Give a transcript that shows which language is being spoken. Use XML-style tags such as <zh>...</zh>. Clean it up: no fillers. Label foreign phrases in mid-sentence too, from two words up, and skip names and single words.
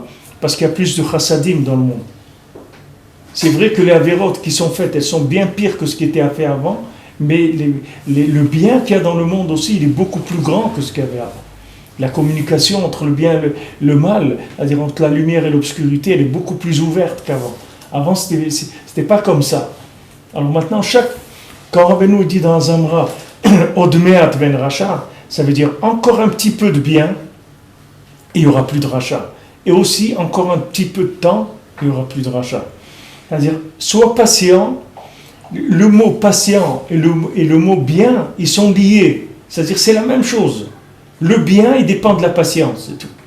<fr>Parce qu'il y a plus de chassadim dans le monde. C'est vrai que les avérotes qui sont faites, elles sont bien pires que ce qui était fait avant, mais le bien qu'il y a dans le monde aussi, il est beaucoup plus grand que ce qu'il y avait avant. La communication entre le bien et le mal, c'est-à-dire entre la lumière et l'obscurité, elle est beaucoup plus ouverte qu'avant. Avant, c'était pas comme ça. Alors maintenant, quand Rabbeinu dit dans Zamra,</fr> <he>עוד מעט ואין רשע,</he> <fr>ça veut dire encore un petit peu de bien, et il n'y aura plus de rachat. Et aussi, encore un petit peu de temps, il n'y aura plus de rachat. C'est-à-dire, sois patient. Le mot patient et le mot bien, ils sont liés. C'est-à-dire, c'est la même chose. Le bien, il dépend de la patience, c'est tout.</fr>